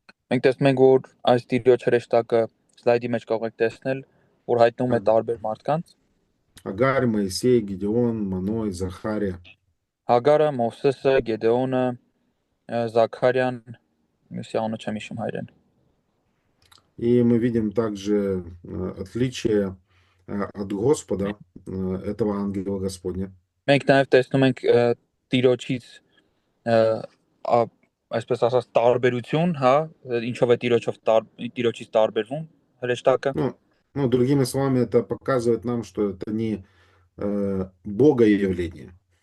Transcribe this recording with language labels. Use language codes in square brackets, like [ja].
[hy] Մենք տեսնում ենք, որ այս Տիրոջ հրեշտակը սլայդի մեջ կարող եք տեսնել, որ հայտնում է տարբեր մարդկանց։ [ru] Агар, Моисей, Гедеон, Маной, Захария. [hy] Հագարը, Մովսեսը, Գեդեոնը, Զաքարյան, Միսիանը չեմ հիշում հայրեն։ [ru] И мы видим также отличие от Господа, этого ангела Господня. [hy] Մենք նաև տեսնում ենք Տիրոջից այսպես ասած տարբերություն, հա, ինչով է Տիրոջից տարբերվում հրեշտակը։ [ru] Ну, другими словами, это показывает нам, что это не Бога явление.